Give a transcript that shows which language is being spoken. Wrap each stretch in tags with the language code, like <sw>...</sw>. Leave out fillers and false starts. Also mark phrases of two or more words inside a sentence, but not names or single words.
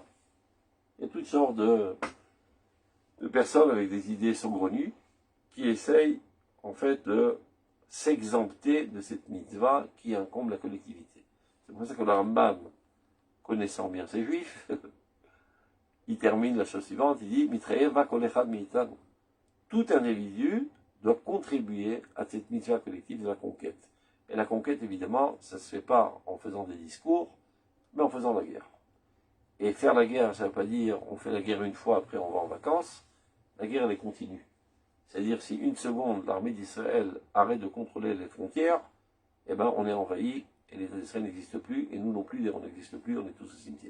<fr>Il y a toutes sortes de personnes avec des idées saugrenues qui essayent en fait de s'exempter de cette mitzvah qui incombe la collectivité. C'est pour ça que le Rambam, connaissant bien ces juifs, il termine la chose suivante, il dit</fr> <he>מתחייב בה כל אחד מאיתנו.</he> <fr>Tout individu doit contribuer à cette mitzvah collective de la conquête. Et la conquête, évidemment, ça ne se fait pas en faisant des discours, mais en faisant la guerre. Et faire la guerre, ça ne veut pas dire on fait la guerre une fois, après on va en vacances. La guerre, elle est continue. C'est-à-dire, si une seconde, l'armée d'Israël arrête de contrôler les frontières, eh ben, on est envahi, et les Israéliens n'existent plus, et nous non plus, on n'existe plus, on est tous au cimetière.</fr>